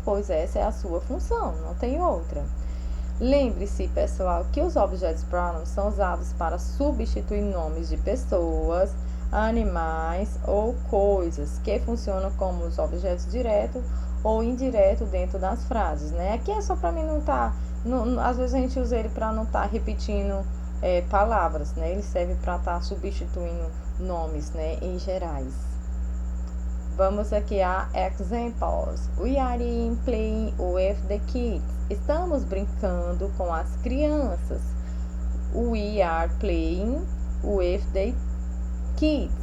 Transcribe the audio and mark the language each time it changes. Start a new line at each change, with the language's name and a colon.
Portuguese: Pois essa é a sua função, não tem outra. Lembre-se, pessoal, que os objetos pronomes são usados para substituir nomes de pessoas, animais ou coisas, que funcionam como os objetos direto ou indireto dentro das frases, né? Aqui é só para mim não estar... às vezes a gente usa ele para não estar repetindo palavras, né? Ele serve para estar substituindo nomes, né, em gerais. Vamos aqui a examples.
English: We are playing with the kids.
Portuguese: Estamos brincando com as crianças.
English: We are playing with the kids.